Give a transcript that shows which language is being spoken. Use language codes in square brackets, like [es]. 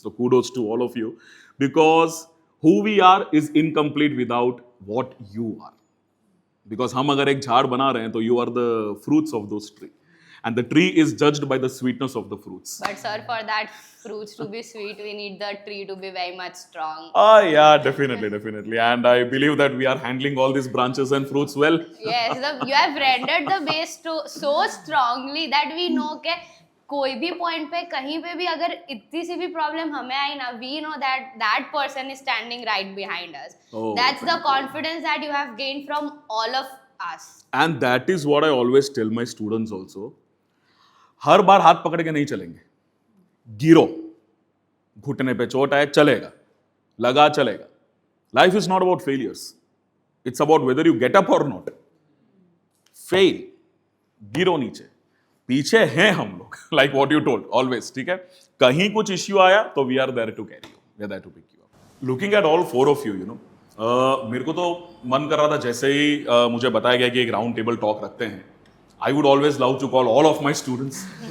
[en] So kudos to all of you, because who we are is incomplete without what you are. Because [hi] हम अगर एक झाड़ बना रहे हैं तो [en] you are the fruits of those trees. and the tree is judged by the sweetness of the fruits. But sir, for that fruits to be sweet, we need the tree to be very much strong. Yeah, definitely. And I believe that we are handling all these branches and fruits well. Yes, you have rendered the base so strongly that we know [hi] कि कोई भी point पे कहीं पे भी अगर इतनी सी भी प्रॉब्लम हमें आई ना, [en] We know that person is standing right behind us. Oh. That's the confidence that you have gained from all of us. And that is what I always tell my students also. [hi] हर बार हाथ पकड़ के नहीं चलेंगे, गिरो, घुटने पे चोट आए चलेगा, लगा चलेगा. [en] Life is not about failures. It's about whether you get up or not. [hi] Fail, गिरो नीचे, पीछे हैं हम लोग, [en] like what you told, always, [hi] ठीक है? कहीं कुछ इश्यू आया तो [en] we are there to carry you, we are there to pick you up. Looking at all four of you, [hi] मेरे को तो मन कर रहा था जैसे ही मुझे बताया गया कि एक राउंड टेबल टॉक रखते हैं, [en] I would always love to call all of my students.